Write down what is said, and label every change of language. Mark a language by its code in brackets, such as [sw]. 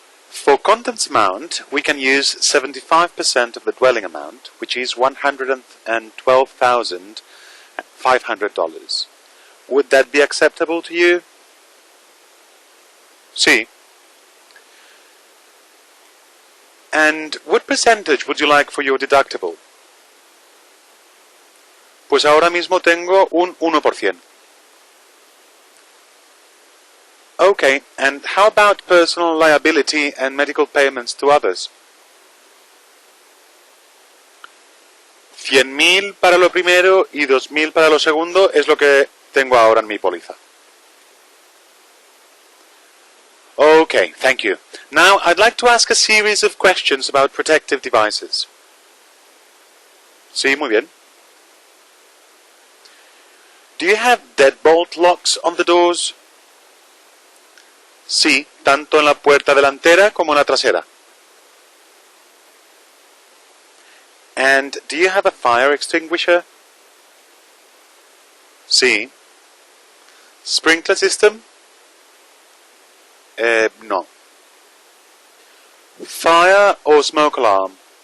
[en] For contents amount, we can use 75% of the dwelling amount, which is $112,500. Would that be acceptable to you? [es] Sí. [en] And what percentage would you like for your deductible? [es] Pues ahora mismo tengo un 1%. [en] Okay, and how about personal liability and medical payments to others? [es] 100.000 para lo primero y 2.000 para lo segundo es lo que tengo ahora en mi póliza. [en] Okay, thank you. Now, I'd like to ask a series of questions about protective devices. Sí, muy bien. Do you have deadbolt locks on the doors? [es] Sí, tanto en la puerta delantera como en la trasera. [en] And do you have a fire extinguisher? Sí. Sprinkler system? No. Fire or smoke alarm?